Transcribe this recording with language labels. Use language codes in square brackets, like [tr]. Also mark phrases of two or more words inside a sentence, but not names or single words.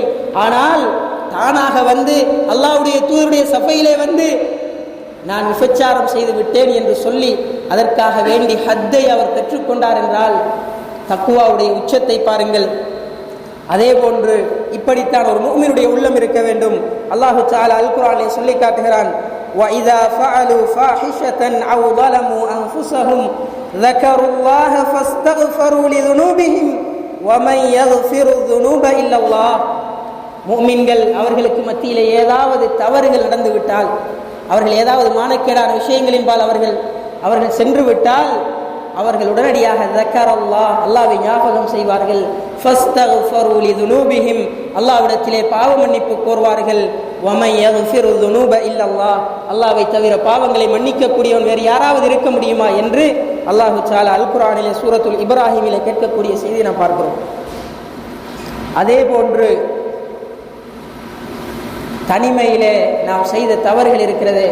[ta] ஆனால் தானாக வந்து அல்லாஹ்வுடைய தூதருடைய சபையிலே வந்து நான் விபச்சாரம் செய்து விட்டேன் என்று சொல்லி அதற்காக வேண்டி ஹத்தை அவர் பெற்றுக்கொண்டார் என்றால் தக்குவாவுடைய உச்சத்தை பாருங்கள். அதே போன்று இப்படித்தான் ஒரு முஃமினுடைய உள்ளம் இருக்க வேண்டும். [ar] الله تعالى [ta] அல் குர்ஆனிலே சொல்லி காட்டுகிறான், [ar] وَإِذَا فَعَلُوا فَاحِشَةً أَوْ ظَلَمُوا أَنفُسَهُمْ ذَكَرُوا اللَّهَ فَاسْتَغْفَرُوا لِذُنُوبِهِمْ وَمَنْ يَغْفِرُ الذُّنُوبَ إِلَّا اللَّهُ. [ta] முஃமின்கள் அவர்களுக்கு மத்தியிலே ஏதாவது தவறுகள் நடந்து விட்டால், அவர்கள் ஏதாவது மானக்கேடான விஷயங்களின்பால் அவர்கள் சென்று விட்டால் அவர்கள் உடனடியாக [ar] ذكرالله [ta] அல்லாஹ்வை ஞாபகம் செய்வார்கள். [ar] فاستغفروا لذنوبهم [ta] அல்லாஹ்விடத்திலே பாவ மன்னிப்பு கோருவார்கள். [ar] ومن يغفر الذنوب الا الله [ta] அல்லாஹ்வை தவிர பாவங்களை மன்னிக்க கூடியவன் வேறு யாராவது இருக்க முடியுமா என்று [ar] الله تعالى [ta] அல் குர்ஆனிலே சூரத்துல் இப்ராஹீமிலே கேட்கக்கூடிய செய்தியை நாம் பார்க்கிறோம். அதே போன்று தனிமையிலே நாம் செய்த தவறுகள் இருக்கிறது.